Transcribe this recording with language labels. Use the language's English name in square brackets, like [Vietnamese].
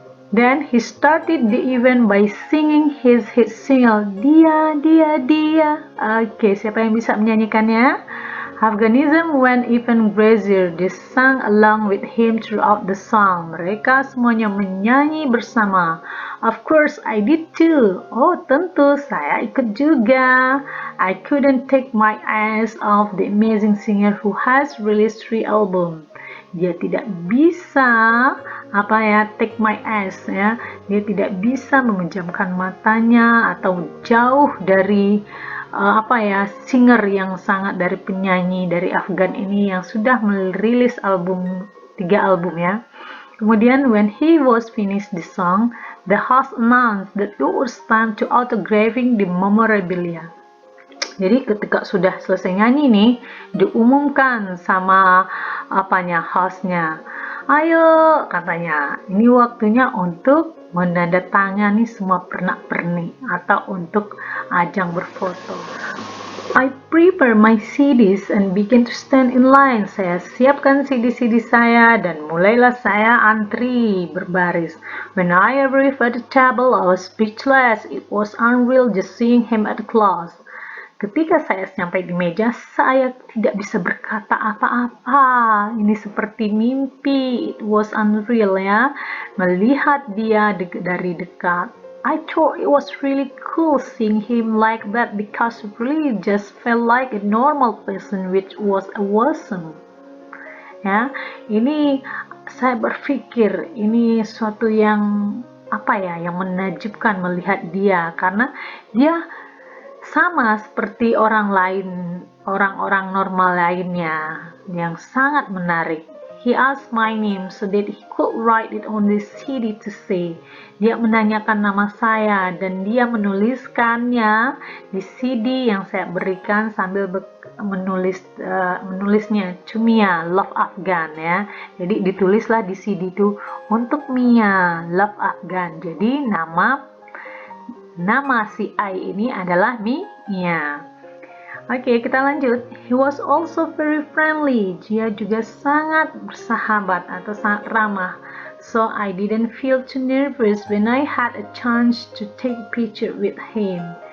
[English] Then he started the event by singing his hit single, Dia, Dia, Dia. [Indonesian] Oke, siapa yang bisa menyanyikannya? [English] Afganism went even crazier. They sang along with him throughout the song. [Indonesian] Mereka semuanya menyanyi bersama. [English] Of course, I did too. Oh, [Indonesian] tentu, saya ikut juga. [English] I couldn't take my eyes off the amazing singer who has released 3 albums. [Indonesian] Dia tidak bisa [English] take my eyes [Indonesian] ya. Dia tidak bisa memejamkan matanya atau jauh dari singer yang sangat dari penyanyi dari Afgan ini yang sudah merilis 3 album ya. Kemudian [English] when he was finished the song, the host announced that it was time to autographing the memorabilia. [Indonesian] Jadi ketika sudah selesai nyanyi nih, diumumkan sama hostnya. "Ayo," katanya, "ini waktunya untuk menandatangani semua pernak-pernik atau untuk ajang berfoto." [English] I prepare my CDs and begin to stand in line. [Indonesian] Saya siapkan CD-CD saya dan mulailah saya antri berbaris. [English] When I arrived at the table, I was speechless. It was unreal just seeing him at close. [Indonesian] Ketika saya sampai di meja, saya tidak bisa berkata apa-apa. Ini seperti mimpi. [English] It was unreal [Indonesian] ya. Melihat dia dari dekat. [English] I thought it was really cool seeing him like that because it really just felt like a normal person, which was awesome. [Indonesian] Ya, ini saya berpikir ini suatu yang yang menakjubkan melihat dia karena dia sama seperti orang-orang normal lainnya yang sangat menarik. [English] He asked my name so that he could write it on the CD to say. [Indonesian] Dia menanyakan nama saya dan dia menuliskannya di CD yang saya berikan sambil menulisnya [English] to Mia, Love Afghan [Indonesian] ya. Jadi ditulislah di CD itu untuk Mia, Love Afghan. Jadi nama si I ini adalah Mia. Oke, kita lanjut. [English] He was also very friendly. [Indonesian] Dia juga sangat bersahabat atau sangat ramah. [English] So I didn't feel too nervous when I had a chance to take a picture with him.